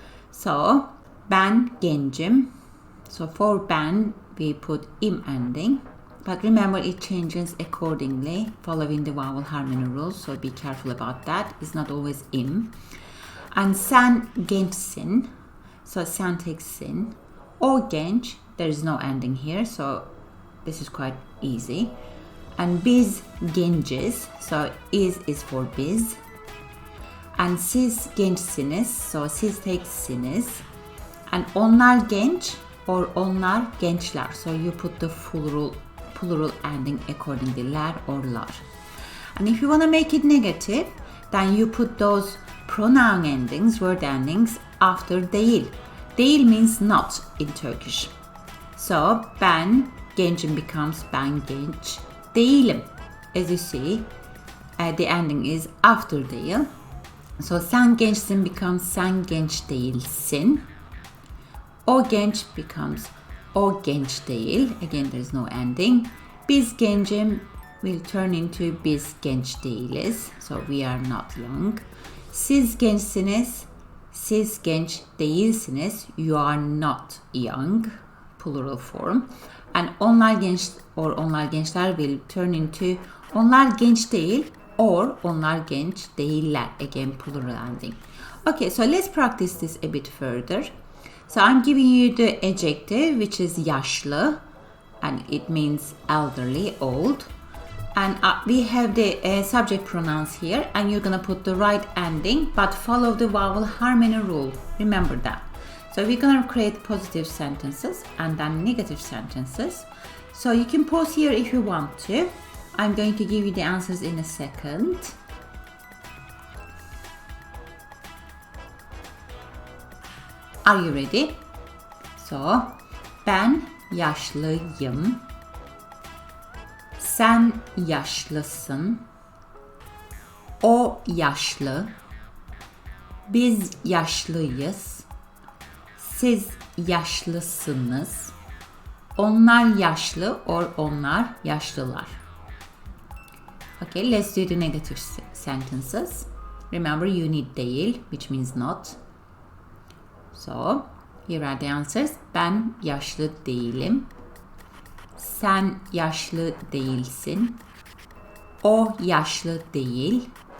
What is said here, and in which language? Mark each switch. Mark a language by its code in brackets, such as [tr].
[en] So [tr] ben gencim. [en] So for ben we put im ending, but remember it changes accordingly following the vowel harmony rules, so be careful about that. It's not always im. And [tr] sen gençsin. [en] So sen takes sin. [tr] O genç, [en] there is no ending here, so this is quite easy. And [tr] biz genciz, [en] so is for biz. And [tr] siz gençsiniz, [en] so siz takes siniz. And [tr] onlar genç [en] or [tr] onlar gençler, [en] so you put the plural ending accordingly, ler or lar. And if you want to make it negative, then you put those pronoun endings, word endings after değil. Değil means not in Turkish. [tr] So ben gencim becomes ben genç değilim. [en] As you see, the ending is after değil. [tr] So sen gençsin becomes sen genç değilsin. O genç becomes o genç değil. [en] Again, there is no ending. [tr] Biz gencim [en] will turn into [tr] biz genç değiliz. [en] So we are not young. [tr] Siz gençsiniz. Siz genç değilsiniz. [en] You are not young. Plural form. [tr] And onlar genç or onlar gençler [en] will turn into [tr] onlar genç değil or onlar genç değiller. [en] Again, plural ending. Okay, so let's practice this a bit further. So I'm giving you the adjective, which is yaşlı, and it means elderly, old. And we have the subject pronouns here, and you're gonna put the right ending, but follow the vowel harmony rule. Remember that. So we're gonna create positive sentences and then negative sentences. So you can pause here if you want to. I'm going to give you the answers in a second. Are you ready? So, [tr] ben yaşlıyım. Sen yaşlısın. O yaşlı. Biz yaşlıyız. Siz yaşlısınız. Onlar yaşlı or onlar yaşlılar. [en] Okay, let's do the negative sentences. Remember, you need değil, which means not. So, here are the answers. [tr] Ben yaşlı değilim. Sen yaşlı değilsin. O yaşlı değil.